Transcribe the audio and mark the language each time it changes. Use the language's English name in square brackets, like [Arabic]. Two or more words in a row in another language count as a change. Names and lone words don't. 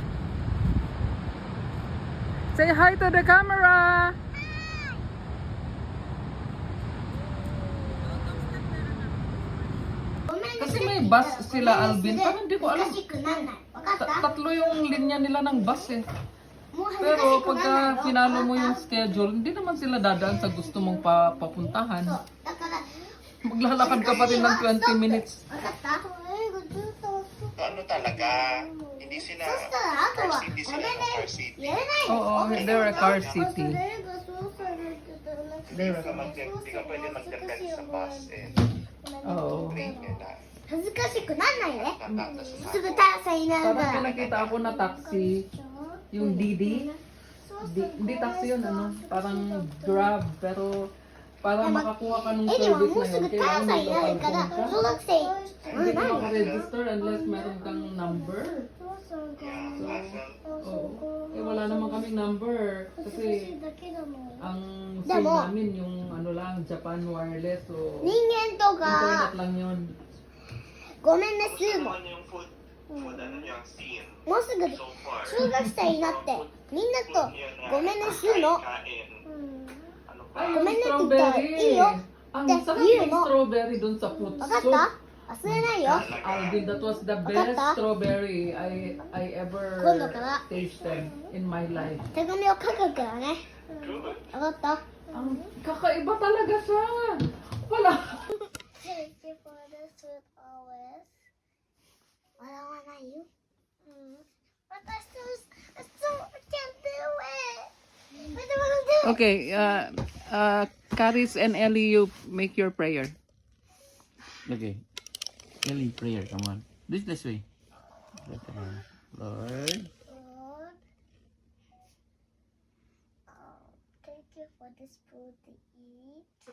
[English] Say hi to the camera! [Filipino] Kasi may bus sila, Alvin. Pero hindi ko alam. Tatlo yung linya nila ng bus eh. Pero pagka pinalo mo yung schedule, hindi naman sila dadaan sa gusto mong papuntahan. Maglalakad ka pa rin ng 20 minutes. Ano talaga, hindi sila car city, sila ng car city. [English] Oo, they're a car city. [Filipino] Hindi ka pwede mag-depend sa bus and Oo. train nila. [Japanese] 恥ずかしくなんないね Tatata sa すぐターさんになる [Filipino] Parang [Japanese] から [Filipino] pinakita ako na taxi, yung Didi. Hindi taxi yun, ano, parang Grab, pero para makakuha ka ng [Japanese] エリは [Filipino] service [Japanese] もう [Filipino] na [Japanese] す [Filipino] yun, [Japanese] ぐター [Filipino] kailangan [Japanese] さん [Filipino] may [Japanese] にな [Filipino] local [Japanese] るから [Filipino] phone ka. [Japanese] 小学生 [Filipino] Hindi ka makaregister unless meron kang number. hassle. Oo. Eh, wala naman kaming number. Kasi [Japanese] だけだもん [Filipino] ang Damo. SIM namin yung ano lang, Japan wireless. So, [Japanese] 人間と [Filipino] internet [Japanese] か [Filipino] lang yun. [Japanese] ごめんねスー [Filipino] Ano [Japanese] モ [Filipino] naman yung food ano yung scene [Japanese] もうすぐ [English] so far? [Japanese] 中学生になってみんなとごめんねスーモ [Filipino] Kain. Ano pa? Ay, Comment yung na strawberry. dito. Iyo. Ang [English] That's [Filipino] sarap [English] you, [Filipino] yung [English] no? [Filipino] strawberry dun sa fruit [Japanese] わかっ [Filipino] soup. [Japanese] た忘れないよ [English] Alvin, that was the best [Japanese] Wakata? [English] strawberry I ever [Japanese] 今度から [English] tasted in my life. [Japanese] 手紙を書くからね [English] Good. [Japanese] わかった [Filipino] Ang kakaiba talaga siya. Wala. [English] Thank you for the food always [Japanese] 笑わないよ私と [English] can't do it I don't wanna do it Okay, Caris and Ellie, you make your prayer. Okay. Ellie, prayer, come on. This way. Lord. Lord, thank you for this food to eat.